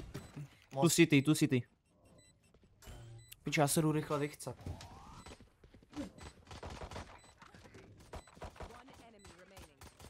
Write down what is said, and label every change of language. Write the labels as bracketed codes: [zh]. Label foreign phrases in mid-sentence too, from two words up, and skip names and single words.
[cs] Tu city, tu city. Pič, já se jdu rychle vychcat. [en] One enemy remaining.